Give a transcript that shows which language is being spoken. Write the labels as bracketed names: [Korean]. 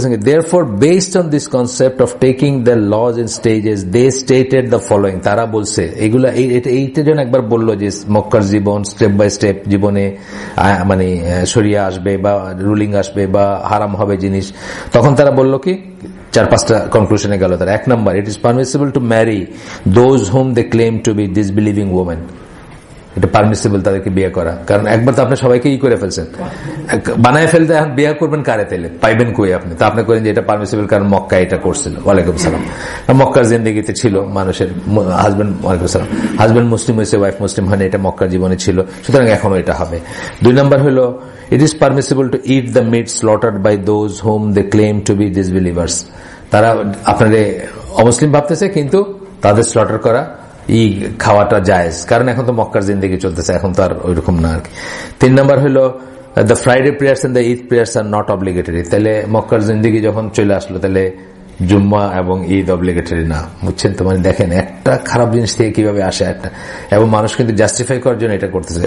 [English] Therefore, based on this concept of taking the laws in stages, they stated the following. [Bangla] তারা বলছে এগুলা, এইটা যেন একবার বললো যে মক্কার জীবন স্টেপ বাই স্টেপ জীবনে মানে শরিয়া আসবে বা রুলিং আসবে বা হারাম হবে জিনিস, তখন তারা বললো কি 4-5টা কনক্লুশনে গেল তারা। 1 নম্বর, [English] it is permissible to marry those whom they claim to be disbelieving women. [Bangla] এটা পারমিসিবল তাদেরকে বিয়ে করা, কারণ একবার তো আপনি সবাইকে করে ফেলছেন, বানায় ফেলতে, এখন বিয়ে করবেন কারে? তেলে পাইবেন কই আপনি? তা আপনি করেন যে এটা পারমিসিবল কারণ মক্কা এটা করছিল। ওয়ালাইকুম সালাম। মক্কার জিন্দেগিতে ছিল মানুষের হাজবেন্ড, ওয়ালাইকুম সালাম, হাজবেন্ড মুসলিম হয়েছে, ওয়াইফ মুসলিম হয়নি, এটা মক্কার জীবনে ছিল, সুতরাং এখনো এটা হবে। 2 নম্বর হলো, [English] it is permissible to eat the meat slaughtered by those whom they claim to be disbelievers. [Bangla] তারা আপনাদের অমুসলিম ভাবতেছে, কিন্তু তাদের স্লটার করা খাওয়াটা জায়েজ, কারণ এখন তো মক্কার জিন্দেগি চলতেছে, এখন তো আর ওইরকম না আর কি। 3 নম্বর হলো [English] The Friday prayers and the Eid prayers are not obligatory. [Bangla] তাহলে মক্কার জিন্দেগি যখন চলে আসলো তাহলে জুম্মা এবং ঈদ অব্লিগেটরি না, বুঝছেন তো? মানে দেখেন একটা খারাপ জিনিস থেকে কিভাবে আসে একটা, এবং মানুষ কিন্তু জাস্টিফাই করার জন্য এটা করতেছে।